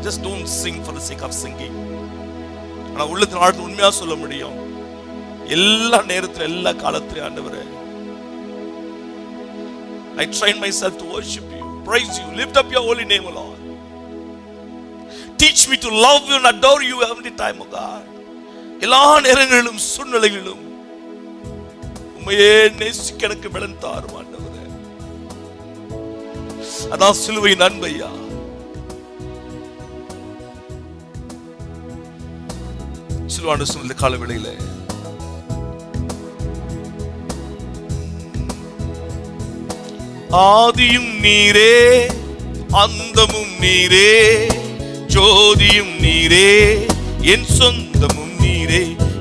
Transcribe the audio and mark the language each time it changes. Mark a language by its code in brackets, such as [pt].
[en] Just don't sing for the sake of singing. [ta] ஆனா உள்ளத்தின் ஆழத்தில் உண்மையா சொல்ல முடியும். எல்லா நேரத்துல, எல்லா காலத்திலும் ஆண்டவரே, [en] I train myself to worship you, praise you, lift up your holy name, O Lord. Teach me to love you and adore you every time, O God. [ta] எல்லா நேரங்களிலும் சூழ்நிலைகளிலும் உம்மையே நேசிக்க எனக்கு பலன் தாரும் ஆண்டவரே. அதான் சிலுவையின் அன்பையா. சிலுவான சூழ்நிலை காலவேளையில ஆதியும் நீரே, அந்தமும் நீரே, ஜோதியும் நீரே, என் சொந்தமும் நீரே.